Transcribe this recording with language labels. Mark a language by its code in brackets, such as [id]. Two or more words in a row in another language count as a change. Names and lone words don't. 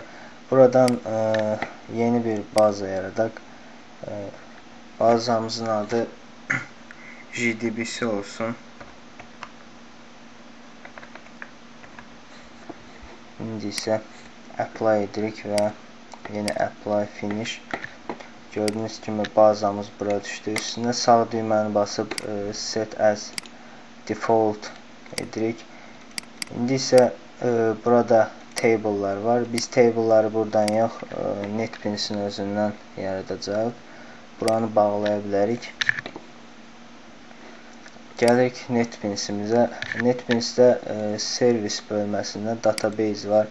[az] Buradan yeni bir baza yaradaq. Bazamızın adı JDBC olsun. İndi isə apply edirik və yeni [en] apply finish. [az] Gördüyünüz kimi bazamız bura düşdü. Üstünə sağ düyməni basıb [en] set as default [az] edirik. İndi isə burada table'lar var. Biz table'ları buradan yox, NetBeans'in özündən yaradacaq. Buranı bağlaya bilərik. Gəlirik NetBeans'imizə. NetBeans'də servis bölməsində database var.